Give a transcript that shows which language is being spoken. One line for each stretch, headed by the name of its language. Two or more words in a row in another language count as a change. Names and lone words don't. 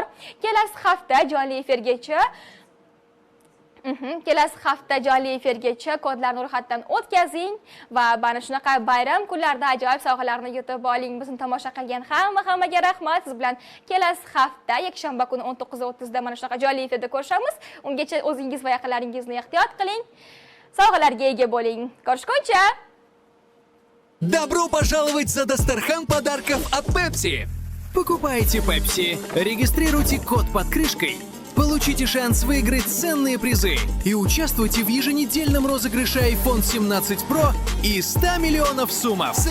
Uzbek: Kelasi hafta jonli efirgacha kodlarni ro'yxatdan o'tkazing va mana shunaqa bayram kunlarida ajoyib sovg'alarni yutib oling. Bizni tomosha qilgan hammaga rahmat. Siz bilan kelasi hafta yakshanba kuni 19:30 da mana shunaqa jonli efirda ko'rishamiz. Ungacha o'zingiz va yaqinlaringizni ehtiyot qiling. Sovg'alarga ega bo'ling. Ko'rishguncha
Russian: Добро пожаловать за Дастархан подарков от Pepsi! Покупайте Pepsi, регистрируйте код под крышкой, получите шанс выиграть ценные призы и участвуйте в еженедельном розыгрыше iPhone 17 Pro и 100 миллионов суммов.